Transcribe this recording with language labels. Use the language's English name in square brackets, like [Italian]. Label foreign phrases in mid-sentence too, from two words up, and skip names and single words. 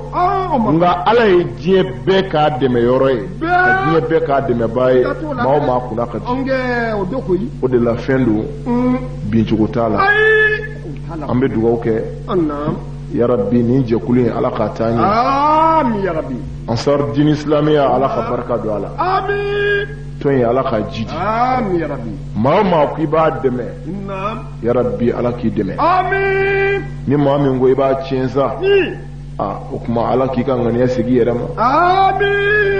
[Bambara] o nka ala ye diɲɛ bɛɛ k'a dɛmɛyɔrɔ ye ka diɲɛ bɛɛ k'a dɛmɛbaa ye maa o maa kunna ka di o do koyi o de la fɛn don bincogo t'a la an bɛ dugawu kɛ naam [Arabic] يا ربي [Bambara] nin jɛkulu in ala k'a taa ɲɛ [Arabic] آمين يا ربي [Bambara] ansar din islamiya ala ka barika don a la amin tɔn in ala k'a jidi [Arabic] آمين يا ربي [Bambara] maa o maa ko i b'a dɛmɛ naam [Arabic] يا ربي [Bambara] ala k'i dɛmɛ amin ni maa min ko i b'a tiɲɛ sa o kuma ala k'i ka ŋaniya sigi yɛrɛ ma amin